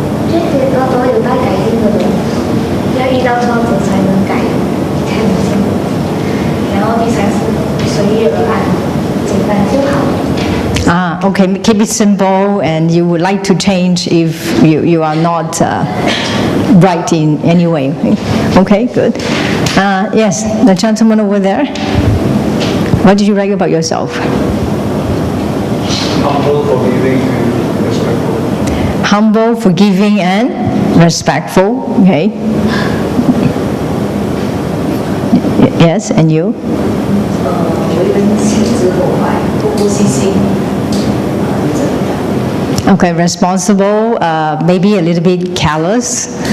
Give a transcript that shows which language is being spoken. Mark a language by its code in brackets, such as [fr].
[zh] 这些都有待改进的人，要遇到挫折才能改，才能进步。然后第三是随遇而安，简单就好。 [en] Okay, keep it simple, and you would like to change if you are not right in any way. Okay, good. Yes, the gentleman over there. What did you write about yourself? Humble, forgiving, and respectful. Humble, forgiving, and respectful. Okay. Yes, and you? [zh] 有一份心直口快，不顾细心， [en] Okay, responsible, maybe a little bit careless.